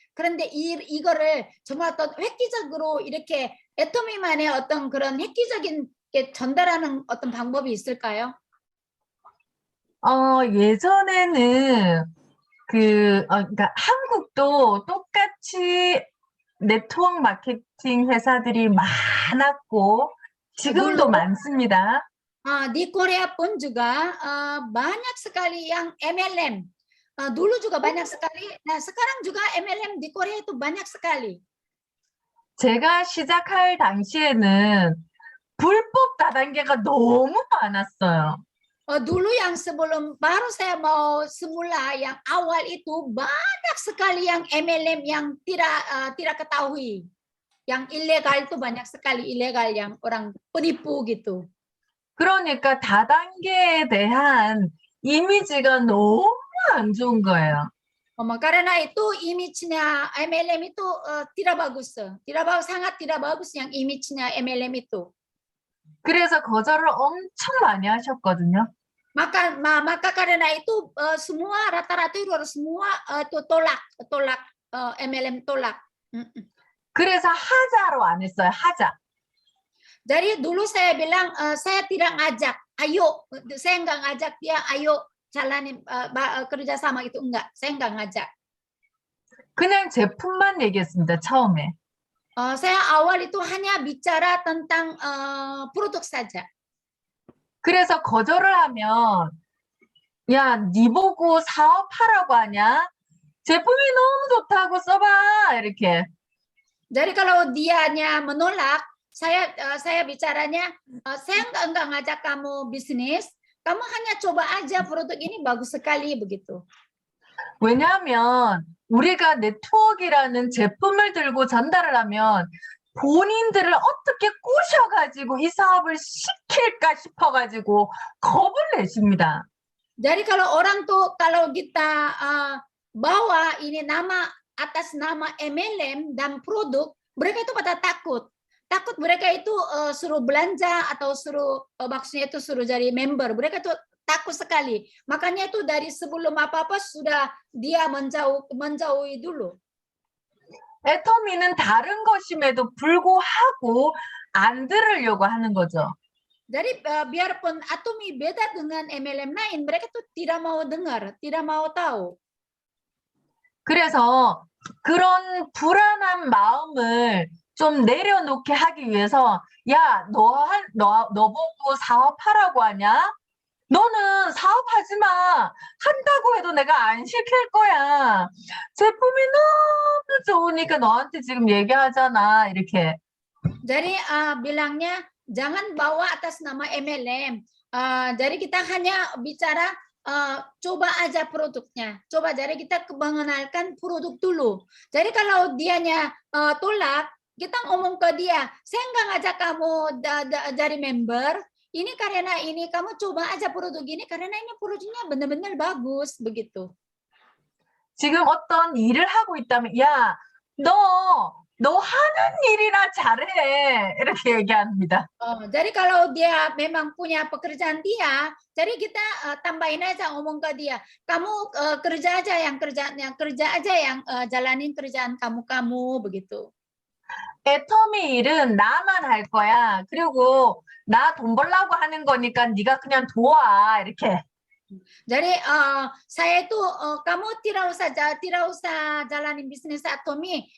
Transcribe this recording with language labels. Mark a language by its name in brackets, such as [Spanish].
[Korean] 그런데 이거를 정말 어떤 획기적으로 이렇게 애터미만의 어떤 그런 획기적인 게 전달하는 어떤 방법이 있을까요? 예전에는 그러니까 한국도 똑같이 네트워크 마케팅 회사들이 많았고 지금도 많습니다. [Indonesian] Di Korea pun juga banyak sekali yang MLM. Dulu juga banyak sekali. Nah, sekarang juga MLM di Korea itu banyak sekali. [Korean] 제가 시작할 당시에는 불법 다단계가 너무 많았어요. [Indonesian] Dulu yang sebelum baru saya mau semula yang awal itu banyak sekali yang MLM yang tidak ketahui. Yang ilegal itu banyak sekali ilegal yang orang penipu gitu. [Korean] 그러니까 다단계에 대한 이미지가 너무 안 좋은 거예요. [Indonesian] Karena itu image-nya MLM itu tidak bagus. Sangat tidak bagus yang image-nya MLM itu. [Korean] 그래서 거절을 엄청 많이 하셨거든요. [Indonesian] Maka karena itu semua rata-rata itu harus semua itu tolak MLM tolak. [Korean] 그래서 하자로 안 했어요. 하자. [Indonesian] Jadi dulu saya bilang saya tidak ngajak, ayo, saya nggak ngajak dia, ayo jalanin kerjasama itu enggak, saya nggak ngajak. [Korean] 그냥 제품만 얘기했습니다. 처음에. [Indonesian] Saya awal itu hanya bicara tentang produk saja. [Korean] 그래서 거절을 하면 야, 네 보고 사업하라고 하냐? 제품이 너무 좋다고 써봐. 이렇게. [Indonesian] Jadi kalau dianya menolak, saya bicaranya, saya enggak ngajak kamu bisnis, kamu hanya coba aja produk ini bagus sekali begitu. [Korean] 왜냐하면 우리가 네트워크라는 제품을 들고 전달을 하면 본인들을 어떻게 꼬셔가지고 이 사업을 시킬까 싶어가지고 겁을 내십니다. [Indonesian] Jadi kalau orang tuh kalau kita bawa ini atas nama MLM dan produk, mereka itu pada takut. Takut mereka itu suruh belanja atau maksudnya itu suruh jadi member. Mereka itu takut sekali. Makanya itu dari sebelum apa-apa sudah dia menjauhi dulu. [Korean] 애터미는 다른 것임에도 불구하고 안 들으려고 하는 거죠. [Indonesian] Jadi biarpun Atomi beda dengan MLM lain, mereka tuh tidak mau dengar, tidak mau tahu. [Korean] 그래서 그런 불안한 마음을 좀 내려놓게 하기 위해서 야, 너 보고 사업하라고 하냐? 너는 사업하지 마. 한다고 해도 내가 안 시킬 거야. 제품이 너무 좋으니까 너한테 지금 얘기하잖아. 이렇게. [Indonesian] Jadi bilangnya jangan bawa atas nama MLM. Jadi kita hanya bicara coba aja produknya. Coba jadi kita mengenalkan produk dulu. Jadi kalau dianya tolak, kita ngomong ke dia, saya nggak ngajak kamu jadi member. Ini karena ini kamu coba aja produk ini karena ini produknya benar-benar bagus begitu. [Korean] 지금 어떤 일을 하고 있다면 야, 너 하는 일이나 잘해. 이렇게 얘기합니다. [Indonesian] Jadi kalau dia memang punya pekerjaan dia, jadi kita tambahin aja ngomong ke dia, kamu kerja aja yang jalanin kerjaan kamu begitu. [Korean] 애터미 일은 나만 할 거야. 그리고 나 돈 벌려고 하는 거니까 네가 그냥 도와. 이렇게. [Indonesian] Jadi saya itu kamu tidak usah jalanin bisnis Atomi.